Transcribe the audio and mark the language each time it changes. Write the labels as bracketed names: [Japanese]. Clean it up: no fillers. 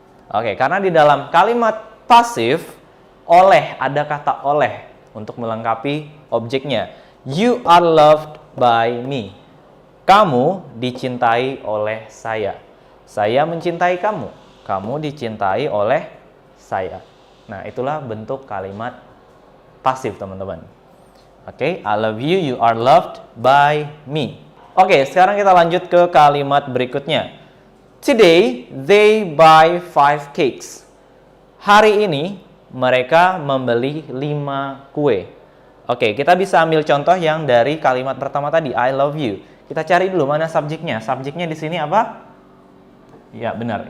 [Indonesian] Oke, karena di dalam kalimat pasif oleh ada kata oleh untuk melengkapi objeknya. [English] You are loved by me. [Indonesian] Kamu dicintai oleh saya. Saya mencintai kamu. Kamu dicintai oleh saya. Nah, itulah bentuk kalimat pasif, teman-teman. [English] Oke, I love you, you are loved by me. [Indonesian] Oke, sekarang kita lanjut ke kalimat berikutnya. [English] Today, they buy 5 cakes. [Indonesian] Hari ini, mereka membeli 5 kue. Oke, kita bisa ambil contoh yang dari kalimat pertama tadi, [English] I love you. [Indonesian] Kita cari dulu mana subjeknya. Subjeknya di sini apa? Ya, benar.